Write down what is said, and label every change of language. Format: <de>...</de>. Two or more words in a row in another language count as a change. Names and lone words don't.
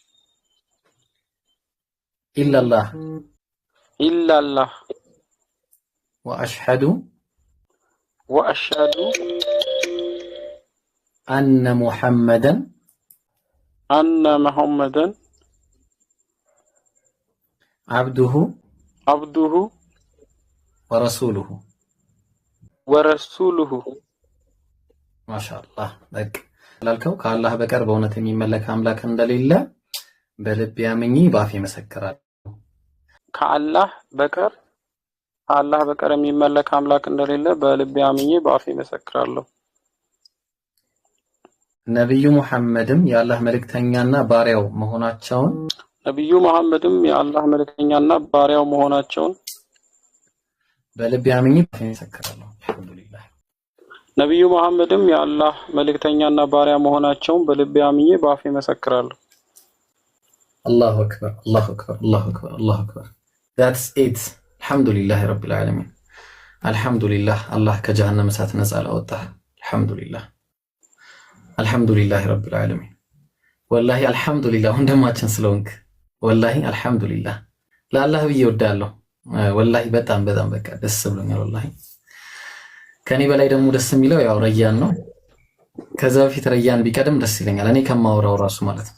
<ar>ኢላላህ وأشهد وأشهد أن محمدا أن محمدا عبده ورسوله ما شاء الله بك</ar> <am>ላልከው ከአላህ በቀር በእውነት የሚመለክ አምላክ እንደሌለ በልብ ያምኜ ባፌ መሰክራለሁ። ከአላህ በቀር የሚመለክ አምላክ እንደሌለ በልብ ያምኜ ባፌ መሰክራለሁ። ነብዩ ሙሐመድም የአላህ መልእክተኛና ባሪያው መሆናቸውን በልብ ያምኜ ባፌ መሰክራለሁ። አልሐምዱሊላህ ነብዩ መሐመድም የአላህ መልእክተኛና ባሪያ መሆናቸውን በልብ ያምኜ ባፌ መሰክራለሁ።</am> <ar>الله أكبر الله أكبر الله أكبر الله أكبر</ar> <en>that's it</en> <ar>الحمد لله رب العالمين الحمد لله</ar> <am>አላህ ከጀሃነም እሳት ነፃ ላወጣህ</am> <ar>الحمد لله الحمد لله رب العالمين والله الحمد لله</ar> <am>ወንድማችን ስለሆንክ</am> <ar>والله الحمد لله</ar> <am>ለአላህ ብዬ እወዳለሁ። ወላሂ በጣም በቃ ደስ ብሎኛል። ወላሂ ከኔ በላይ ደግሞ ደስ የሚለው ያው ረያን ነው። ከዛ በፊት ረያን ቢቀድም ደስ ይለኛል እኔ ከማወራው ራሱ ማለት ነው።</am>